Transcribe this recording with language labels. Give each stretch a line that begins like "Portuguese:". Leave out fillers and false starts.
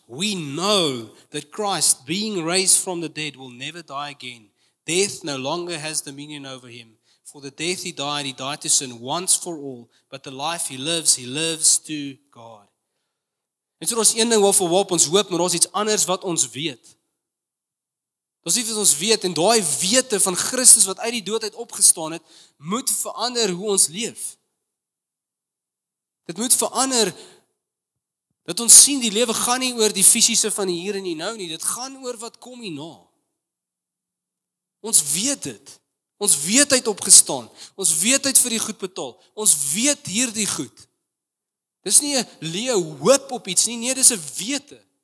English: We know that Christ, being raised from the dead, will never die again. Death no longer has dominion over him. For the death he died to sin once for all, but the life he lives to God.
Afrikaans: En so daar's een ding waarop ons hoop, maar daar's iets anders wat ons weet. Daar's iets wat ons weet, en daai wete van Christus wat uit die dood uit opgestaan het, moet verander hoe ons leef. Dit moet verander, dat ons sien die lewe gaan nie oor die fisiese van die hier en die nou nie, dit gaan oor wat kom hierna. Ons weet dit. Ons weet hy het opgestaan. Ons weet hy het vir die goed betaal. Ons weet hierdie goed. Dis nie 'n leë hoop op iets nie, nee, dis 'n wete.